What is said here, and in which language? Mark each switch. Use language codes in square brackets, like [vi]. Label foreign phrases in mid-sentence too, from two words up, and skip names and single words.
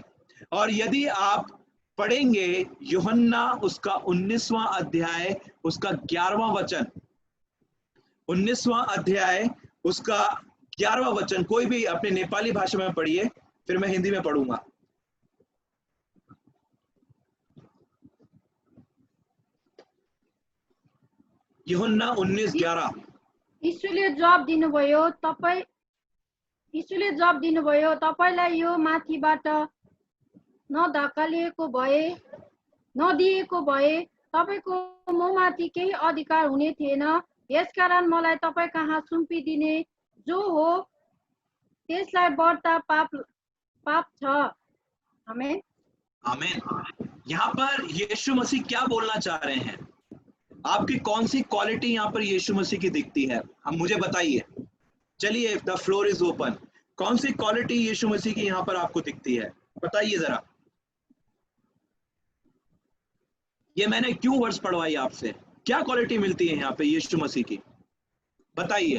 [hi] और यदि आप पढ़ेंगे यूहन्ना उसका 19वां अध्याय उसका 11वां वचन, 19वां अध्याय उसका 11वां वचन, कोई भी अपने नेपाली भाषा में पढ़िए, फिर मैं हिंदी में पढ़ूंगा। यूहन्ना 19:11। [ne] यीशुले जवाब दिनुभयो, तपाईलाई यो माथिबाट नदिएको भए तपाईको ममाथि केही अधिकार हुने थिएन, यसकारण मलाई तपाईँ कहाँ सुम्पिदिने जो हो त्यसलाई बढ्ता पाप छ। आमेन, आमेन। [hi] यहाँ पर यीशु मसीह क्या बोलना चाह रहे हैं? आपकी कौन सी क्वालिटी यहाँ पर यीशु मसीह की दिखती है? हम मुझे बताइए, चलिए, [en] the floor is open. [hi] कौन सी क्वालिटी यीशु मसीह की यहाँ पर आपको दिखती है, बताइए जरा। ये मैंने क्यों वर्ष पढ़वाई आपसे, क्या क्वालिटी मिलती है यहाँ पे यीशु मसीह की, बताइए।